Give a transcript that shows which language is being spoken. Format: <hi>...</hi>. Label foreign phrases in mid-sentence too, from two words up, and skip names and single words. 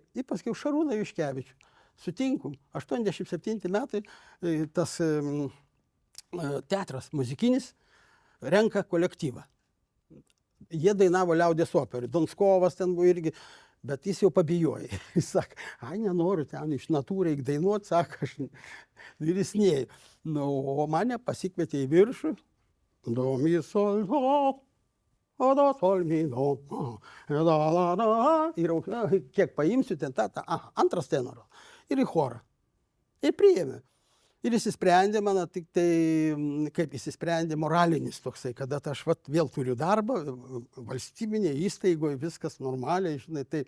<lt>Ir paskiau Šarūną Juškevičių sutinku, 87 metai, tas teatras muzikinis renka kolektyvą. Jie dainavo liaudies operį, Donskovas ten buvo irgi, bet jis jau pabijojo. Jis sako, nenoriu ten iš natūrų reikia dainuoti, sako, aš ir jis nėjo. Nu, o mane pasikvietė į viršų, do, mi, sol, do, sol, mi, do, ir kiek paimsiu ten antras tenoras ir į chorą. Ir priėmė. Ir įsisprendė mano tik tai, kaip įsisprendė moralinis toksai, kada aš vėl turiu darbą, valstybinėje įstaigoje, viskas normaliai, žinai, taip.</lt>